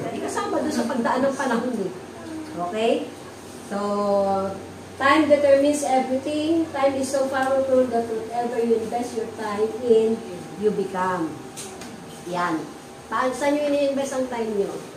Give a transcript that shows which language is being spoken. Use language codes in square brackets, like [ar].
[tl] Kasama doon sa pagdaan ng panahon eh. Okay? [en] So, time determines everything. Time is so powerful that whatever you invest your time in, you become. [tl] Yan. Saan nyo ini-invest ang time nyo?